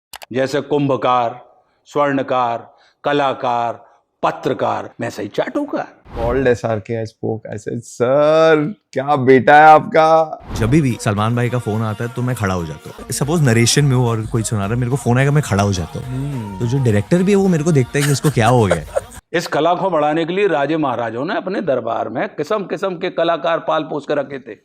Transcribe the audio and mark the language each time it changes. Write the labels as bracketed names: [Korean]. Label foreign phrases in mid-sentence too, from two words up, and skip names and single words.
[Hindi] जैसे कुंभकार, स्वर्णकार, कलाकार, पत्रकार, मैं सही चाटुकार। [English] Called SRK, I spoke. I said, [Hindi] सर क्या बेटा है आपका। जब भी सलमान भाई का फोन आता है तो मैं खड़ा हो जाता हूँ। सपोज नरेशन में हो और कोई सुना रहा है, मेरे को फोन आएगा, मैं खड़ा हो जाता हूँ। तो जो डायरेक्टर भी है वो मेरे को देखता है कि इसको क्या हो गया। इस कला को बढ़ाने के लिए राजे महाराजों ने अपने दरबार में किस्म किस्म के कलाकार पाल पोस कर रखे थे।